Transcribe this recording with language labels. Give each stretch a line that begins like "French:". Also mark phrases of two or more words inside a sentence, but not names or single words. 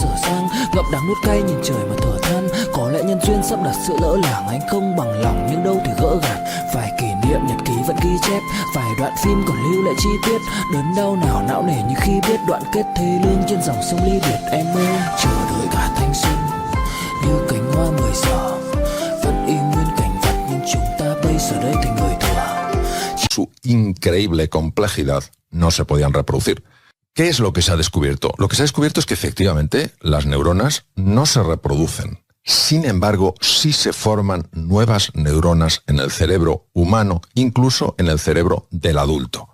Vietnamese: dở dang, ngậm đắng nuốt cay nhìn trời mà thở than, có lẽ nhân duyên sắp đặt sự lỡ làng, anh không bằng lòng nhưng đâu thì gỡ gạt, vài kỷ niệm nhật ký vẫn ghi chép, vài đoạn phim còn lưu lại chi tiết, đớn đau nào não nề như khi biết đoạn kết thê lương trên dòng sông ly biệt, em ơi chờ đợi cả thanh xuân như cánh hoa 10 giờ, vẫn y nguyên cảnh vật nhưng chúng ta bây giờ đây thành người thừa.
Spanish: Su increíble complejidad no se podían reproducir. ¿Qué es lo que se ha descubierto? Lo que se ha descubierto es que efectivamente las neuronas no se reproducen. Sin embargo, sí se forman nuevas neuronas en el cerebro humano, incluso en el cerebro del adulto.